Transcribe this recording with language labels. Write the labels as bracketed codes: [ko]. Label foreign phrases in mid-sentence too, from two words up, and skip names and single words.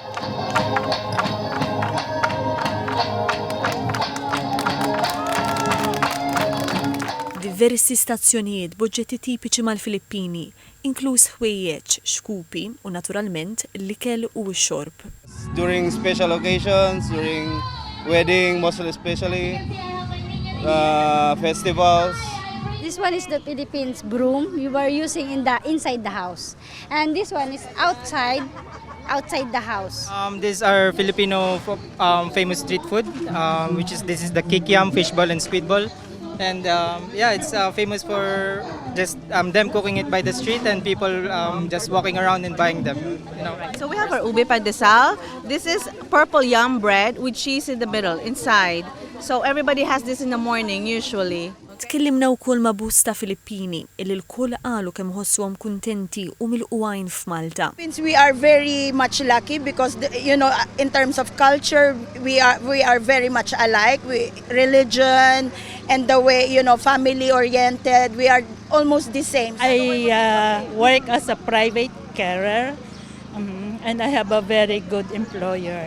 [mt] Diversi stazzjonijiet b'oġġetti tipiċi mal-Filippini, inkluż ħwejjeġ, xkupi u naturalment l-ikel u x-xorb. [en] During special occasions, during wedding, most especially, festivals. This one is the Philippines broom you were using inside the house, and this one is outside the house. These are Filipino famous street food, this is the kikiam, fishball and squidball. And it's famous for just them cooking it by the street and people just walking around and buying them. You know. So we have our ube pandesal. This is purple yam bread with cheese in the middle, inside. So everybody has this in the morning usually. [mt] Tkellimna wkoll ma' busta Filippini illi l-kull qalu kemm ħossuhom kuntenti u milquwajn f'Malta. [en] We are very much lucky because in terms of culture we are very much alike. Religion and the way family oriented, we are almost the same. I work as a private carer and I have a very good employer.